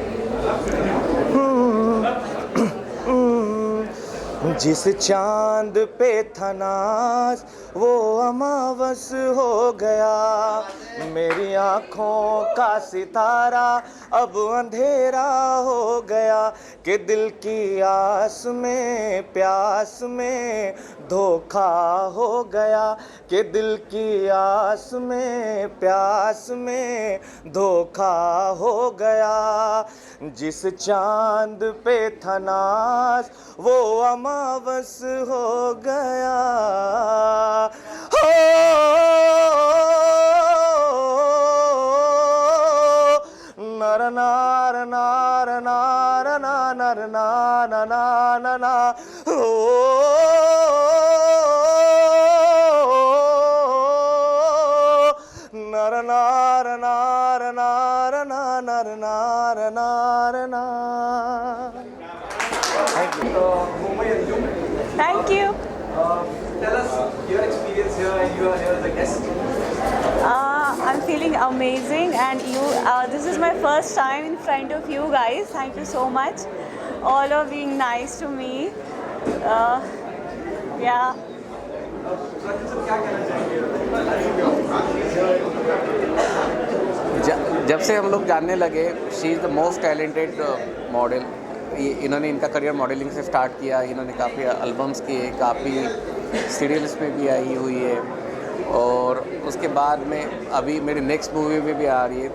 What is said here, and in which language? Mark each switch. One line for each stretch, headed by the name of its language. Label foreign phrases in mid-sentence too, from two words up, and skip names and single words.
Hindi: जिस चांद पे था नाज वो अमावस हो गया, मेरी आँखों का सितारा अब अंधेरा हो गया, कि दिल की आस में प्यास में धोखा हो गया, कि दिल की आस में प्यास में धोखा हो गया। जिस चांद पे था नाज वो अमावस हो गया। हो नर नार नार नार नार नार नार ना हो नर नार नार नार नार नार नार ना।
English: Thank you. Tell us your experience here, and you are here as a guest. I'm feeling amazing, and this is my first time in front of you guys. Thank you so much, all of being nice to me. Yeah.
Hindi: जब से हम लोग जानने लगे,
English: she is the most talented model.
Hindi: इन्होंने इनका
English: career modelling
Hindi: से स्टार्ट किया, इन्होंने काफ़ी एल्बम्स किए, काफ़ी सीरियल्स में भी आई हुई है, और उसके बाद में अभी मेरी
English: next movie
Hindi: में भी आ रही है।